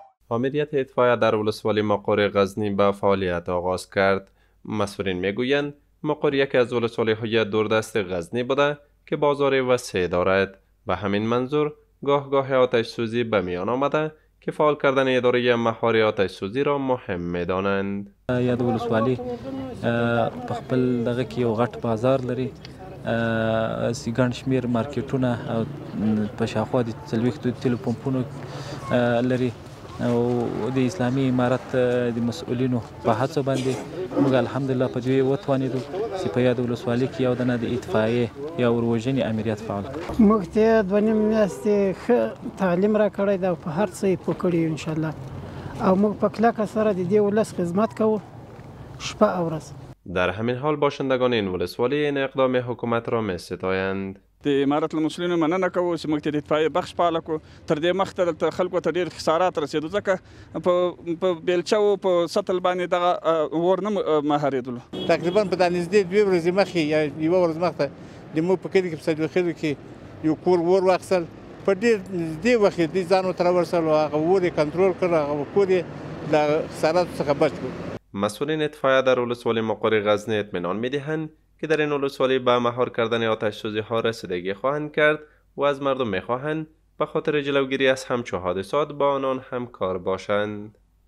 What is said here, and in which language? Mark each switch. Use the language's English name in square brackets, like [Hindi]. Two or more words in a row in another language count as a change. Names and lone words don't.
[Persian] ماموریت اطفایه در ولسوالی مقر غزنی به فعالیت آغاز کرد. مسئولین میگویند مقر یکی از ولسوالی‌های دوردست غزنی بوده که بازار وسیع دارد. به همین منظور گاه آتش سوزی به میان آمده که فعال کردن اداره مهار آتش سوزی را مهم می‌دانند. [Pashto] یاد ولسوالی په خپل دغه کې یو غټ بازار لري، ګڼ شمېر مارکیټونه او په شاوخوا د 40 تیلو پمپونو لري او د اسلامي امارت د مسؤلینو په هڅو باندې موږ الحمدلله په دې وتوانېدو چې په یاد ولسوالۍ کې یو دنه د اطفایې یا وروژنې امریت فعال کړو. موږ ته 2.5 میاشتې ښه تعلیم راکړی دی او په هر څه یې پوه کړي یو انشاءالله، او موږ په کلکه سره د دې ولس خدمت کوو شپه او ورځ. [Persian] در همین حال باشندگان این ولسوالی این اقدام حکومت را می‌ستایند. [Pashto] د امارت له مسؤلینو مننه کوو چې موږ ته د اطفایې بخش فعاله کړو. تر دې مخکې دلته خلکو ته ډېر خسارات رسېدو ځکه په بیلچه او په سطل باندې دغه اور نه مهارېدلو. تقریبا په دا نږدې 2 ورځې مخکې یا 1 ورځ مخکې زموږ په کلي کې په صدیقخیلو کې یو کور اور واخیستل. په ډېر نږدې وخت کې دوی ځان ورته راورسول او هغه اور یې کنټرول کړ، هغه کور یې له خساراتو څخه بچ کړ. [Persian] مسئولین اطفایه در ولسوالی مقر غزنی اطمینان می‌دهند که در این ولسوالی به مهار کردن آتش سوزی ها رسیدگی خواهند کرد و از مردم می‌خواهند به خاطر جلوگیری از همچو حادثات با آنان همکار باشند.